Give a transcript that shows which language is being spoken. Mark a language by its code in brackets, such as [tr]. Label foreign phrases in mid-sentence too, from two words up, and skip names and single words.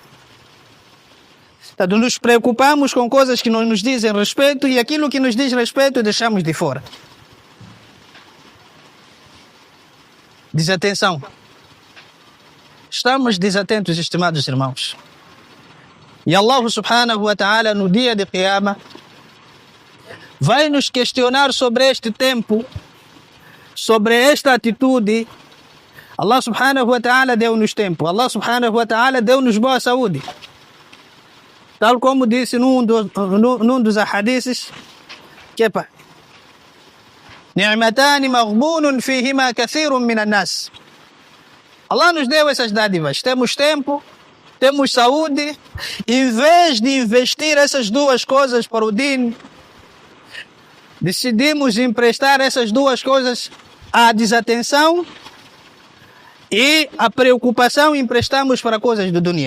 [pt] Então, nos preocupamos com coisas que não nos dizem respeito, e aquilo que nos diz respeito deixamos de fora. Desatenção. Estamos desatentos, estimados irmãos. [ar] E الله سبحانه وتعالى, [pt] no dia de Qiyamah, vai nos questionar sobre este tempo, sobre esta atitude. [ar] الله سبحانه وتعالى [pt] deu-nos tempo. [ar] الله سبحانه وتعالى [pt] deu-nos boa saúde. Tal como disse num dos ahadiths, que [ar] نعمتان مغبون فيهما كثير من الناس. [pt] Allah nos deu essas dádivas. Temos tempo, temos saúde. Em vez de investir essas duas coisas para o din, decidimos emprestar essas duas coisas à desatenção, e a preocupação emprestamos para coisas do dunya.